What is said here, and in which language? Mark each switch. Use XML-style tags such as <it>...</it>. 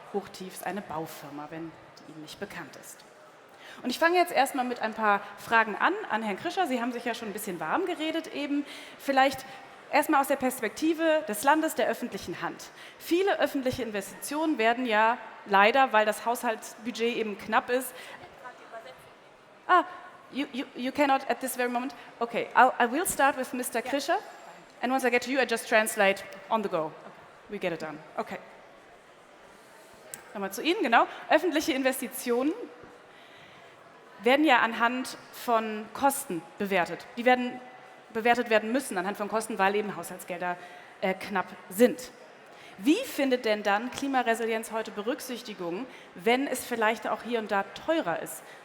<de>Hochtief ist eine Baufirma, wenn die Ihnen nicht bekannt ist. Und ich fange jetzt erstmal mit ein paar Fragen an Herrn Krischer. Sie haben sich ja schon ein bisschen warm geredet eben. Vielleicht erstmal aus der Perspektive des Landes, der öffentlichen Hand. Viele öffentliche Investitionen werden ja leider, weil das Haushaltsbudget eben knapp ist.</de> <en>You cannot at this very moment? Okay, I will start with Mr. Krischer. And once I get to you, I just translate on the go. We get it done. Okay.</en> <de>Nochmal zu Ihnen, genau. Öffentliche Investitionen werden ja anhand von Kosten bewertet. Die werden bewertet werden müssen anhand von Kosten, weil eben Haushaltsgelder knapp sind. Wie findet denn dann Klimaresilienz heute Berücksichtigung, wenn es vielleicht auch hier und da teurer ist?</de>